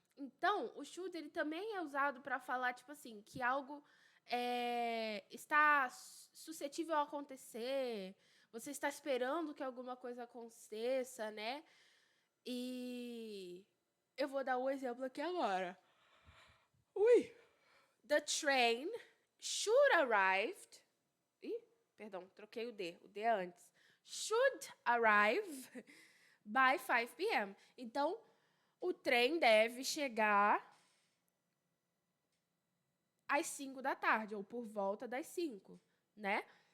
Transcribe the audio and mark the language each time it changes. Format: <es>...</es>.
<pt>Então, o should ele também é usado para falar, tipo assim, que algo está suscetível a acontecer, você está esperando que alguma coisa aconteça, né? E eu vou dar um exemplo aqui agora. Ui!</pt> <en>The train should arrive.</en> <pt>Ih, perdão, troquei o D é antes.</pt> <en>Should arrive by 5 p.m.</en> <pt>Então, o trem deve chegar às 5 da tarde, ou por volta das 5, né?</pt>